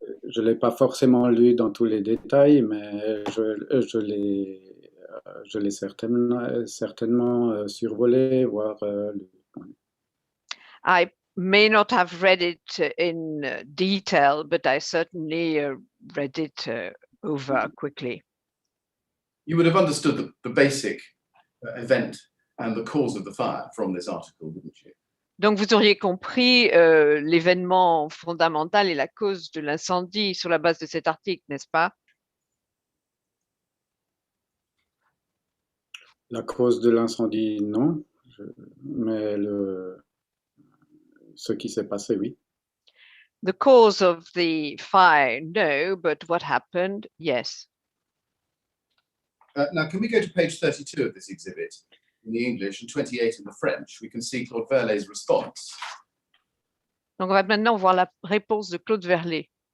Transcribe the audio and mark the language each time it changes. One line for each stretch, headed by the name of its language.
French: Je ne l'ai pas forcément lu dans tous les détails, mais je l'ai certainement survolé, voire lu.
English: I may not have read it in detail, but I certainly read it over quickly. You would have understood the basic event and the cause of the fire from this article, wouldn't you?
French: Donc, vous auriez compris l'événement fondamental et la cause de l'incendie sur la base de cet article, n'est-ce pas? La cause de l'incendie, non, mais ce qui s'est passé, oui.
English: The cause of the fire, no, but what happened, yes. Now, can we go to page 32 of this exhibit in the English and 28 in the French? We can see Claude Verlet's response.
French: Donc, on va maintenant voir la réponse de Claude Verlet.